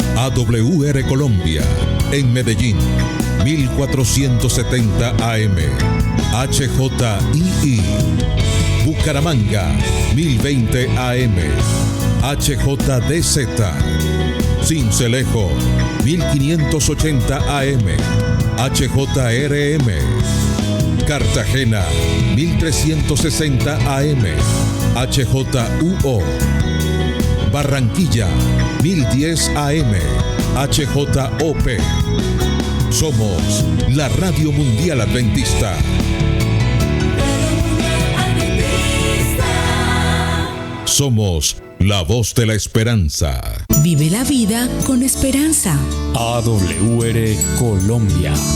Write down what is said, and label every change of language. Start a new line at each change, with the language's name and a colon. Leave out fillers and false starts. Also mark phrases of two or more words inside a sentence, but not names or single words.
Spanish: AWR Colombia, en Medellín, 1470 AM, HJII, Bucaramanga, 1020 AM, HJDZ, Sincelejo, 1580 AM, HJRM, Cartagena, 1360 AM, HJUO, Barranquilla, 1010 AM, HJOP. Somos la Radio Mundial Adventista. Somos la voz de la esperanza. Vive la vida con esperanza. AWR Colombia.